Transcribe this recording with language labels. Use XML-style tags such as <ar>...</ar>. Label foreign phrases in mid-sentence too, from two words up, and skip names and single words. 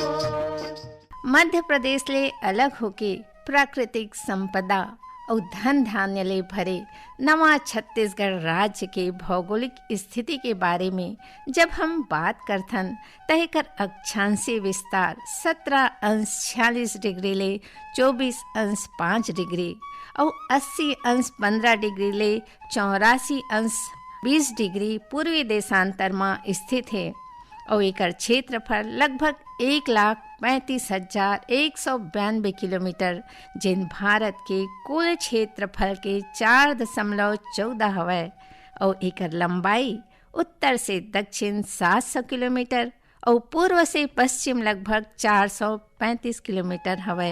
<hne>मध्य प्रदेश ले अलग होके प्राकृतिक संपदा और धन धान्य ले भरे नवा छत्तीसगढ़ राज्य के भौगोलिक स्थिति के बारे में जब हम बात करथन तह कर अक्षांशीय विस्तार 17°46 ले 24°5 और 80°15 ले 84°20 पूर्वी देशांतर में स्थित है। और एकर क्षेत्रफल लगभग 1,35,192 किलोमीटर, जिन भारत के कुल क्षेत्रफल के 4.14 हवै। और एकर लंबाई उत्तर से दक्षिण 700 किलोमीटर और पूर्व से पश्चिम लगभग 435 किलोमीटर हवै।</hne>